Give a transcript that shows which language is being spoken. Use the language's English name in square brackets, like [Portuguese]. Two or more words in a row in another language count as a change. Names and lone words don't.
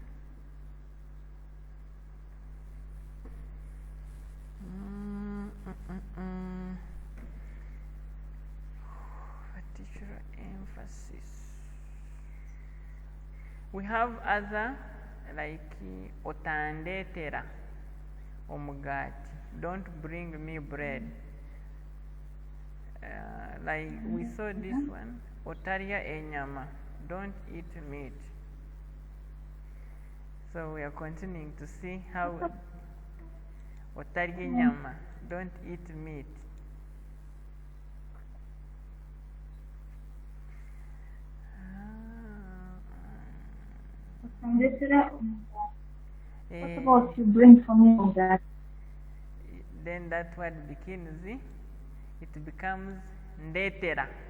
[English] Particular emphasis. We have other like [Nyankole] otandetera omugati. [English] Don't bring me bread. Like we saw this one. [Nyankole] Otarya enyama. [English] Don't eat meat. So we are continuing to see how [Nyankole] otarya enyama. [English] Don't eat meat. What about you bring for me of that? Then that word begins, it becomes ndetera.